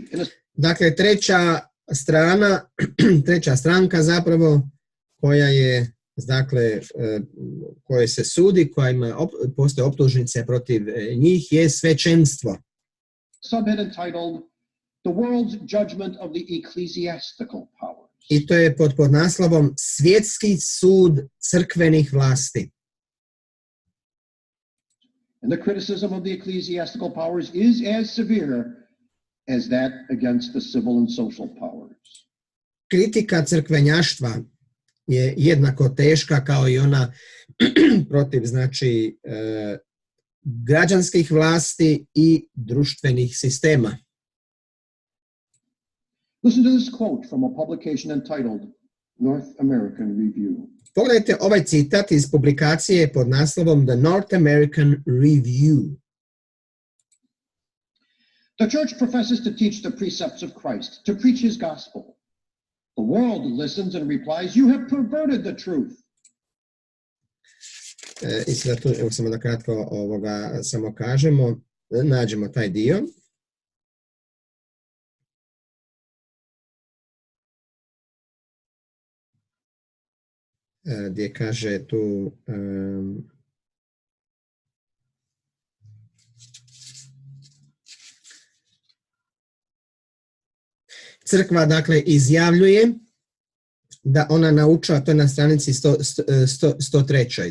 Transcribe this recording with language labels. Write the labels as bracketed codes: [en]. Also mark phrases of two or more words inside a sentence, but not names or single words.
[hr] Dakle, treća stranka zapravo koja je, dakle, koje se sudi, koja postoje optužnice protiv njih, je svećenstvo. [en] Subhead entitled The World's Judgment of the Ecclesiastical Powers. [hr] I to je pod naslovom Svjetski sud crkvenih vlasti. [en] And the criticism of the ecclesiastical powers is as severe as that against the civil and social powers. [hr] Kritika crkvenjaštva je jednako teška kao i ona protiv, znači, građanskih vlasti i društvenih sistema. [en] Listen to this quote from a publication entitled North American Review. [hr] Pogledajte ovaj citat iz publikacije pod naslovom The North American Review. [en] The church professes to teach the precepts of Christ, to preach his gospel. The world listens and replies, you have perverted the truth. [hr] I sada tu, evo samo da kratko samo kažemo, nađemo taj dio. Gdje kaže tu crkva, dakle, izjavljuje da ona naučava, to je na stranici 103.